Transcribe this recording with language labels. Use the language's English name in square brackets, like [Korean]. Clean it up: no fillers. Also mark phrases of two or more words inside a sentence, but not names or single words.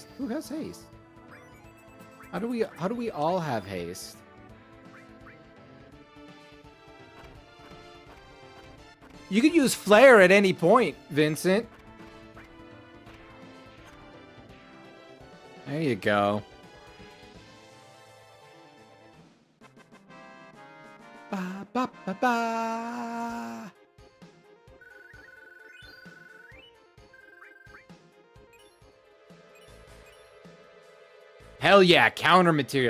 [English] Who has haste? How do we all have haste? You could use flare at any point, Vincent. There you go. Ba, ba, ba, ba. Hell yeah, counter material.